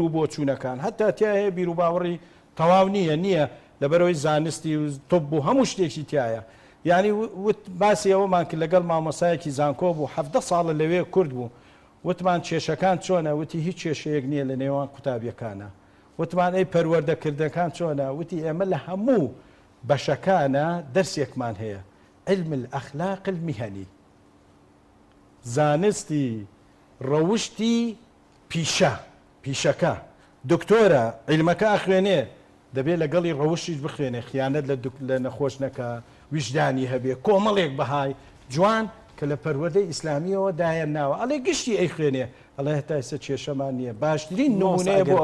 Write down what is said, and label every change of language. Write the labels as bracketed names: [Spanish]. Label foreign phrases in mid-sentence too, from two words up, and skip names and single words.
[Central Kurdish] و بۆچوونەکان هەتا تایە بیر و باوەڕی تەواو نییە لەبەرەوەی زانستی و تۆپ بوو هەموو شتێکی تایە یعنی باسی ئەوەمان کرد لەگەڵ مامۆسایەکی زانکۆ بوو 17 ساڵە لەوێ کورد بوو وتمان کێشەکان چۆنە وتی هیچ کێشەیەک نییە لە نێوان قوتابیەکانە وتمان ئەی پەروەردەکردەکان چۆنە وتی ئێمە لە هەموو بەشەکانە دەرسێکمان هەیە [Arabic] علم الأخلاق المهني [Central Kurdish] زانستی ڕەوشتی پیشەکە دکتۆرە عیلمەکە ئەخوێنێ دەبێت لەگەڵی ڕەوشیش بخوێنێ خیانەت لە نەخۆش نەکە ویژدانی هەبێ کۆمەڵێک بەهای جوان کە لە پەروەردەی ئیسلامیەوە دایان ناوە ئەڵێ گشتی ئەی خوێنێ ئەڵێ هەتا ئێستا کێشەمان نییە باشترین نمونەیە بۆ